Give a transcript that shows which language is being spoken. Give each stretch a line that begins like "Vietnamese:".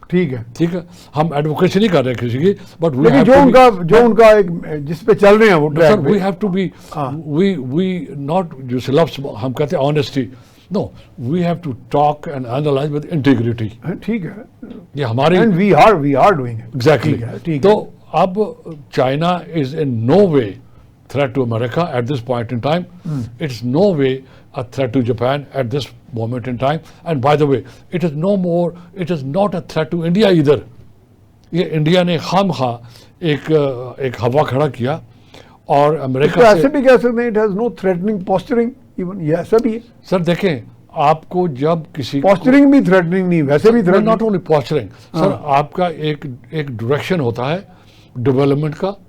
Hindi: ठीक है। हम एडवोकेसी नहीं कर रहे किसी की, बट जो उनका एक जिस पे चल रहे हैं वो
English: sir we have to be we not
Hindi: जैसे लफ्ज हम कहते हैं
English: Honesty, no, we have to talk and analyze with integrity.
Hindi: ठीक है, ये हमारी
English: and we are doing it. Exactly.
Hindi: ठीक
English: तो अब China is in no way threat to America at this point in time. It's no way a threat to Japan at this moment in time. And by the way, it is not a threat to India either.
Hindi: ये India ने खामखा एक हवा खड़ा किया और America से ऐसे भी कह सकते हैं,
English: it has no threatening posturing even,
Hindi: ये ऐसा भी है। सर देखें, आपको जब किसी पोस्चरिंग भी थ्रेटनिंग नहीं, वैसे भी threatening,
English: not only posturing
Hindi: sir, आपका एक डायरेक्शन होता है डेवलपमेंट का,